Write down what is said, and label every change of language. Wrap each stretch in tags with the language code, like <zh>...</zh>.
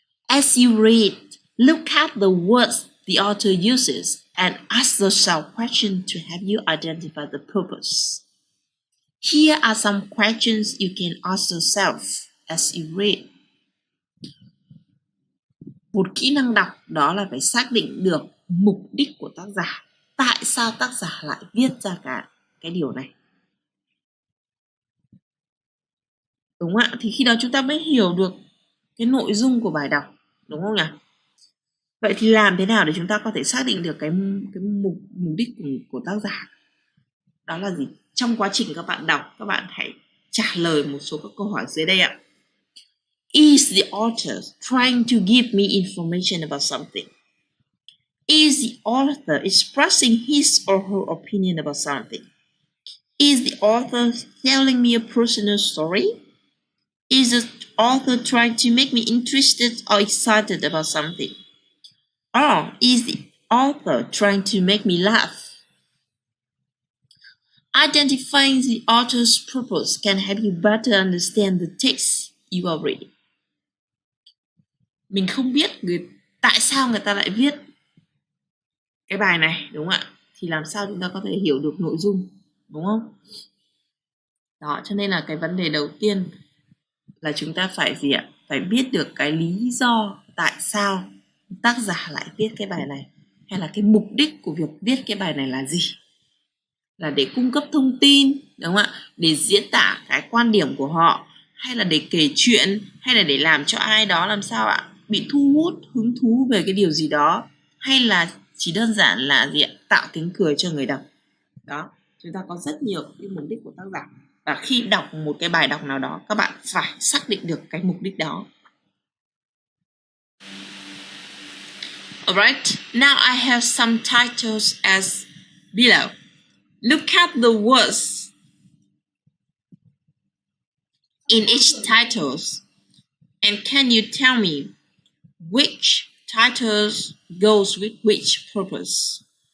<en>As you read, look at the words the author uses and ask yourself questions to help you identify the purpose. Here are some questions you can ask yourself as you read.</en> <vi>Một kỹ năng đọc đó là phải xác định được mục đích của tác giả. Tại sao tác giả lại viết ra cái điều này? Đúng ạ, thì khi đó chúng ta mới hiểu được cái nội dung của bài đọc, đúng không nhỉ? Vậy thì làm thế nào để chúng ta có thể xác định được cái mục đích của tác giả? Đó là gì? Trong quá trình các bạn đọc, các bạn hãy trả lời một số các câu hỏi dưới đây ạ.</vi> <en>Is the author trying to give me information about something? Is the author expressing his or her opinion about something? Is the author telling me a personal story? Is the author trying to make me interested or excited about something? Or is the author trying to make me laugh? Identifying the author's purpose can help you better understand the text you are reading.</en> <vi>Mình không biết tại sao người ta lại viết cái bài này, đúng không ạ? Thì làm sao chúng ta có thể hiểu được nội dung, đúng không? Đó, cho nên là cái vấn đề đầu tiên là chúng ta phải gì ạ? Phải biết được cái lý do tại sao tác giả lại viết cái bài này, hay là cái mục đích của việc viết cái bài này là gì? Là để cung cấp thông tin, đúng không ạ? Để diễn tả cái quan điểm của họ, hay là để kể chuyện, hay là để làm cho ai đó làm sao ạ? Bị thu hút, hứng thú về cái điều gì đó, hay là chỉ đơn giản là gì ạ? Tạo tiếng cười cho người đọc. Đó, chúng ta có rất nhiều cái mục đích của tác giả. Và khi đọc một cái bài đọc nào đó, các bạn phải xác định được cái mục đích đó.</vi> <en>Alright, now I have some titles as below. Look at the words in each titles, and can you tell me which titles goes with which purpose?</en>